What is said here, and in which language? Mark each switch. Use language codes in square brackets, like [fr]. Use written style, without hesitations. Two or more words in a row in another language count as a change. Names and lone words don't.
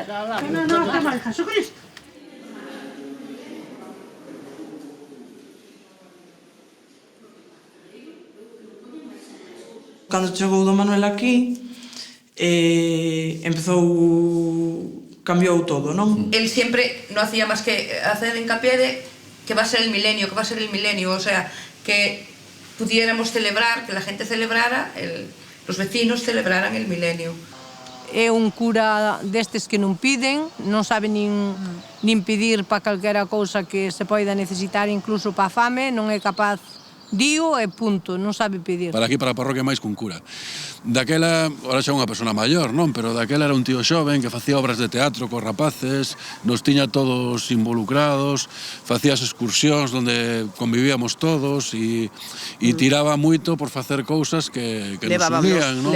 [gl] Non, que máis, Jesucristo. Cando chegou do Manuel aquí, cambiou todo, non? [es] Él siempre no hacía más que hacer hincapié de que va a ser el milenio, o sea, que pudiéramos celebrar, que la gente celebrara, los vecinos celebraran el milenio. [gl] é un cura destes que non piden, non sabe nin pedir para calquera cousa que se poida necesitar, incluso para a fame, non é capaz, dío e punto, non sabe pedir. Para aquí, para a parroquia, máis cun cura. Daquela, ahora xa unha persona maior, non? Pero daquela era un tío xoven que facía obras de teatro cos rapaces, nos tiña todos involucrados, facía as excursións onde convivíamos todos e tiraba moito por facer cousas que nos unían, non?